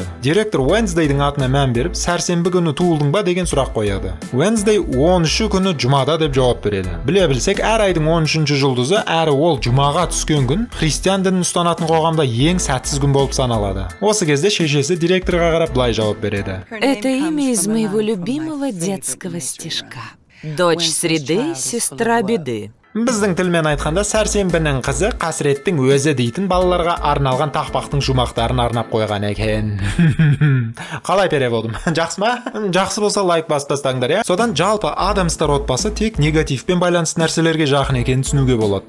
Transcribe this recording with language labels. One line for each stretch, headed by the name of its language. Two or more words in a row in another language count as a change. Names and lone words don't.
Kazakh: Директор Wednesdayдің атына мән беріп, сәрсенбі күні туылдың ба деген сұрақ қояды. Wednesday 13 күні жұмада деп жауап береді. Біле білсек, әр айдың 13-ші жұлдызы, әрі ол жұмаға түскен күн христиан дінін ұстанатын қоғамда ең сәтсіз күн болып саналады. Осы кезде шешесі директорға қарап былай жауап береді.
Russian: Это имя из моего любимого детского стишка. Дочь среды, сестра беды.
Kazakh: Біздің тілмен айтқанда сәрсенбінің қызы қасіреттің өзі дейтін балаларға арналған тақпақтың жұмақтарын арнап қойған екен. Қалай переводым? Жақсы ма? Жақсы болса лайк басып тастаңдар, я? Содан жалпы Адамстар отбасы тек негативпен байланысты нәрселерге жақын екенін түсінуге болады.